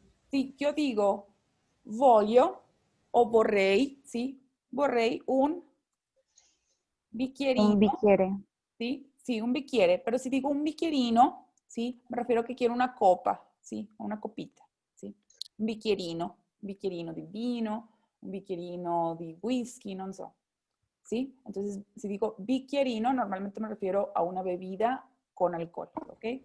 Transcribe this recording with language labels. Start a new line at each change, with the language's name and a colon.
Spanish: Si yo digo voglio o vorrei, ¿sí?
Italian: Vorrei un bicchierino, Un bicchiere.
Spanish: ¿sí? Sí, un bicchiere. Pero si digo un bicchierino, ¿sí? Me refiero a que quiero una copa, ¿sí? Una copita, ¿sí?
Italian: Un bicchierino di vino, un bicchierino di whisky, non so.
Spanish: ¿Sí? Entonces, si digo bicchierino, normalmente me refiero a una bebida con alcohol, ¿ok?